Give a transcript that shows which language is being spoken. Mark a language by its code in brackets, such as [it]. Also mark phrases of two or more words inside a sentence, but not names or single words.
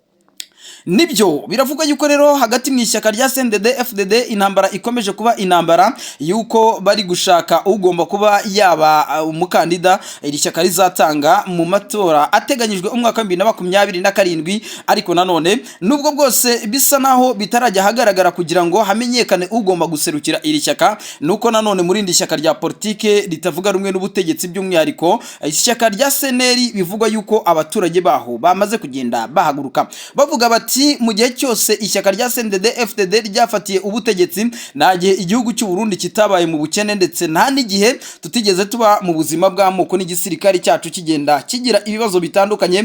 [rw] Nibyo biravuga yuko rero hagati mu ishyaka rya CNDD FDD intambara ikomeje kuba intambara yuko bari gushaka ugomba kuba yaba umukandida iri shyaka rizatanga mu matora ateganyijwe umwaka 2027. Ariko nanone nubwo bwose bisa naho bitarajya hagaragara kugira ngo hamenyekane ugomba guserukira iri shyaka, nuko nanone muri indi shyaka rya politike ritavuga rumwe n'ubutegetsi, by'umwihariko ishyaka rya CNL bivugwa yuko abaturage baho bamaze kugenda bahaguruka bavuga bati mu gihe cyose ishyaka rya CNDD FDD ryafatiye ubutegetsi, nta gihe igihugu cy'u Burundi kitabaye mu bukene, ndetse nta n'igihe tutigeze tuba mu buzima bw'amoko n'igisirikare cyacu kigenda kigira ibibazo bitandukanye.